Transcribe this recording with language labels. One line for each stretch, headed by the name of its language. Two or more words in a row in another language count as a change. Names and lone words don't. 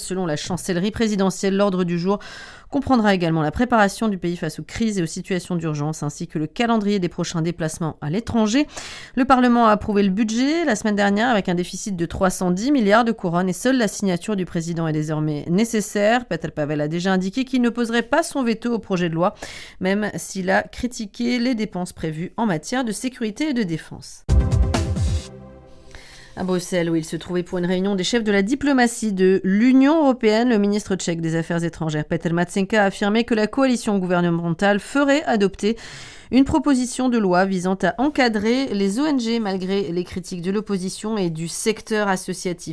French: Selon la chancellerie présidentielle, l'ordre du jour comprendra également la préparation du pays face aux crises et aux situations d'urgence, ainsi que le calendrier des prochains déplacements à l'étranger. Le Parlement a approuvé le budget la semaine dernière avec un déficit de 310 milliards de couronnes et seule la signature du président est désormais nécessaire. Petr Pavel a déjà indiqué qu'il ne poserait pas son veto au projet de loi, même s'il a critiqué les dépenses prévues en matière de sécurité et de défense. À Bruxelles, où il se trouvait pour une réunion des chefs de la diplomatie de l'Union européenne, le ministre tchèque des Affaires étrangères Petr Matsenka a affirmé que la coalition gouvernementale ferait adopter une proposition de loi visant à encadrer les ONG malgré les critiques de l'opposition et du secteur associatif.